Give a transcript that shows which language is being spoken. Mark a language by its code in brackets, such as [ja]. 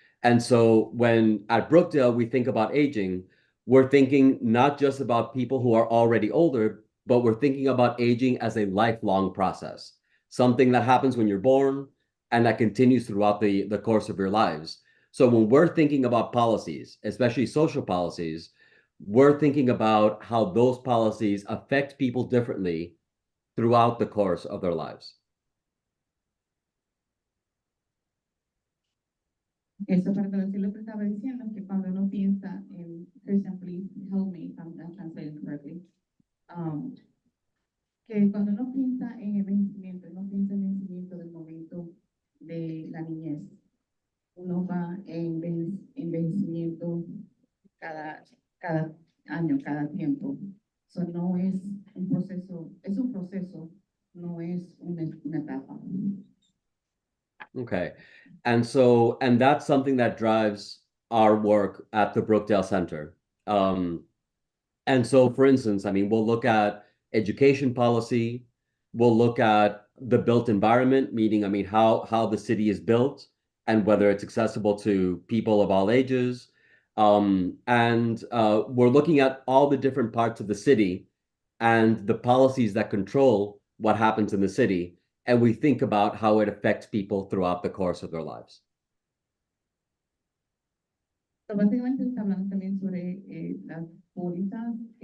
[en] And so when at Brookdale we think about aging, we're thinking not just about people who are already older, but we're thinking about aging as a lifelong process, something that happens when you're born and that continues throughout the course of your lives. So when we're thinking about policies, especially social policies, we're thinking about how those policies affect people differently throughout the course of their lives. [es] Eso para traducir lo que estaba diciendo, que cuando uno piensa en, [en] Christian, please help me if I'm not translating correctly. [es] Que cuando uno piensa en envejecimiento, uno piensa en envejecimiento del momento de la niñez. Uno va en envejecimiento cada año, cada tiempo. So no es un proceso, es un proceso, no es una etapa. [en] Okay. And that's something that drives our work at the Brookdale Center. And so, for instance, I mean, we'll look at education policy, we'll look at the built environment, meaning, I mean, how the city is built and whether it's accessible to people of all ages. We're looking at all the different parts of the city and the policies that control what happens in the city. And we think about how it affects people throughout the course of their lives. [es] So básicamente está hablando también sobre las pólizas.